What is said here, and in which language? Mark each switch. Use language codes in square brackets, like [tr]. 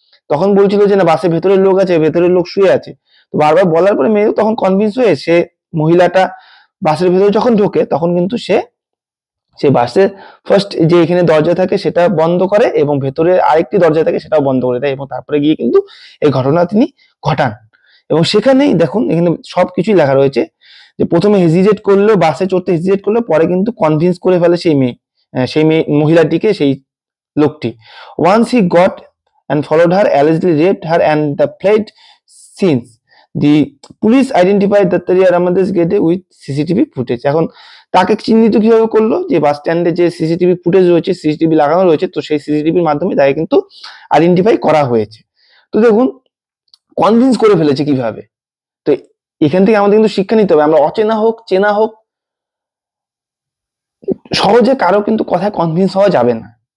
[bn] তখন বলছিল যে না, বাসে ভেতরের লোক আছে, ভেতরের লোক শুয়ে আছে। তো বারবার বলার পরে মেয়ে তখন কনভিন্স হয়ে সে মহিলাটা বাসের ভেতরে যখন ঢোকে, তখন কিন্তু সে বাসের ফার্স্ট যে এখানে দরজা থাকে সেটা বন্ধ করে এবং ভেতরে আরেকটি দরজা থাকে সেটাও বন্ধ করে দেয়, এবং তারপরে গিয়ে কিন্তু এই ঘটনা তিনি ঘটান। এবং সেখানেই দেখুন, এখানে সবকিছুই লেখা রয়েছে যে প্রথমে হেজিটেট করলো, বাসে চড়তে হেজিটেট করলো, পরে কিন্তু কনভিন্স করে ফেলে সেই মহিলাটিকে, সেই লোকটি। [en] Once he got and followed her, allegedly raped her and the fled since the police identified Dattaria Ramadesh gate with CCTV footage. [bn] এখন তাকে চিহ্নিত কিভাবে করলো? যে বাস স্ট্যান্ডে যে সিসিটিভি ফুটেজ রয়েছে, সিসিটিভি লাগানো রয়েছে, তো সেই সিসিটিভির মাধ্যমে তাকে কিন্তু আইডেন্টিফাই করা হয়েছে। তো দেখুন কনভিন্স করে ফেলেছে কিভাবে। তো এখান থেকে আমাদের কিন্তু শিক্ষা নিতে হবে। আমরা অচেনা হোক চেনা হোক, সহজে কারো কিন্তু কথায় কনভিন্স হওয়া যাবে না।